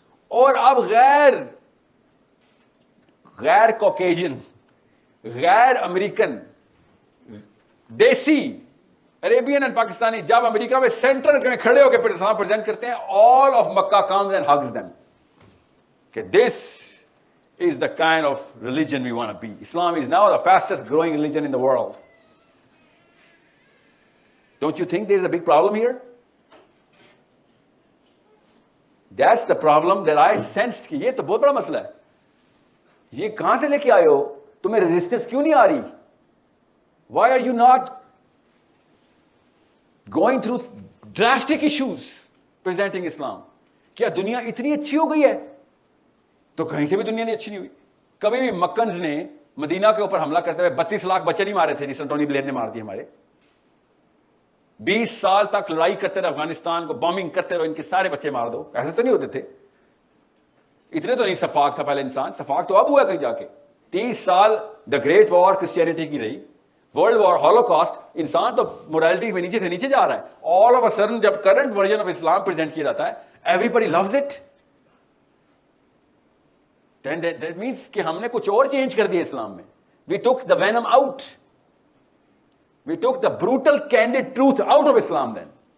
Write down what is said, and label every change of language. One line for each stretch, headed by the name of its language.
Urdu: اور اب غیر کوکیجن, غیر امریکن, دیسی عربین اینڈ پاکستانی جب امریکہ میں سینٹر میں کھڑے ہو کے اسلام پریزنٹ کرتے ہیں,
English: all of Makkah comes and hugs them
Urdu: کہ
English: this is the kind of religion we want to be. Islam is now the fastest growing religion in the world. Don't you think there is a big problem here? That's the problem that I sensed
Urdu: کہ یہ تو بہت بڑا مسئلہ ہے. یہ کہاں سے لے کے آئے ہو؟ تمہیں ریزسٹنس کیوں نہیں آ رہی؟
English: Why are you not going through drastic issues presenting Islam?
Urdu: کیا دنیا اتنی اچھی ہو گئی ہے؟ تو کہیں سے بھی دنیا نہیں اچھی نہیں ہوئی. کبھی بھی مکنز نے مدینہ کے اوپر حملہ کرتے ہوئے 32 لاکھ بچے نہیں مارے تھے جس طرح ٹونی بلیئر نے مار دیے ہمارے. 20 سال تک لڑائی کرتے رہے, افغانستان کو بامبنگ کرتے رہو, ان کے سارے بچے مار دو. ایسے تو نہیں ہوتے تھے. اتنے تو نہیں سفاک تھا پہلے انسان, سفاک تو اب ہوا کہیں جا کے. 30 سال دا گریٹ وار کرسچینٹی کی رہی, ورلڈ وار, ہولوکاسٹ, انسان تو موریلٹی میں نیچے سے نیچے جا رہا ہے.
English: all of a sudden جب current version of Islam present
Urdu: کیا جاتا ہے,
English: Everybody lose it. That means
Urdu: کہ ہم نے کچھ اور چینج کر دیا اسلام میں.
English: We took the venom out. We took the brutal candid truth out of Islam then.